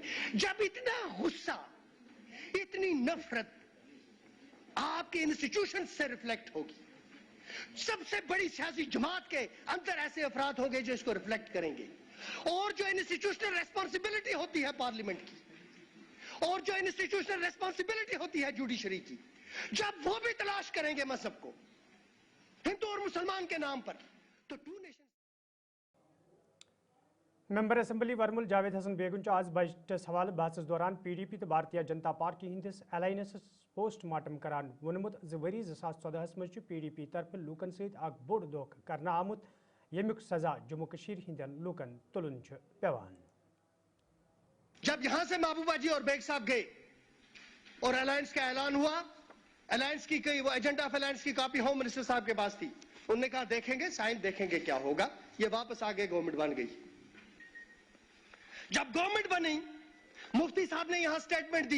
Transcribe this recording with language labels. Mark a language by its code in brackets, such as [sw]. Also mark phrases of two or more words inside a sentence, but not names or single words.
[ur] جب اتنا غصہ، اتنی نفرت آپ کے انسٹی ٹیوشن سے ریفلیکٹ ہوگی، سب سے بڑی سیاسی جماعت کے اندر ایسے افراد ہوں گے جو اس کو ریفلیکٹ کریں گے، اور جو [en] institutional responsibility [ur] ہوتی ہے پارلیمنٹ کی، اور جو [en] institutional responsibility [ur] ہوتی ہے جوڈیشری کی، جب وہ بھی تلاش کریں گے مذہب کو ہندو اور مسلمان کے نام پر، تو 2 نیشن. [en] member assembly [ks] वर्मुल जावेद हसन बेगुन आज बजटस हवाले बहस दौरान PDP तो भारतीय जनता पार्टी हिंदिस अलायंस पोस्टमार्टम करान वोनमुत वरी 2014 मज PDP तरफ लूकन सत बोड़ धोख करना आमुत, यमुक सजा जम्मू कश्मीर हिंदन लूकन तुलन पेवान। [ur] جب یہاں سے محبوبہ جی اور بیگ صاحب گئے اور الائنس کا اعلان ہوا، الائنس کی کوئی وہ [en] agenda of alliance [ur] کی کاپی [en] home minister [ur] صاحب کے پاس تھی. انہوں نے کہا دیکھیں گے، سائن دیکھیں گے کیا ہوگا۔ یہ واپس آ گئے، گورنمنٹ بن گئی. جب گورنمنٹ بنی، مفتی صاحب نے یہاں سٹیٹمنٹ دی.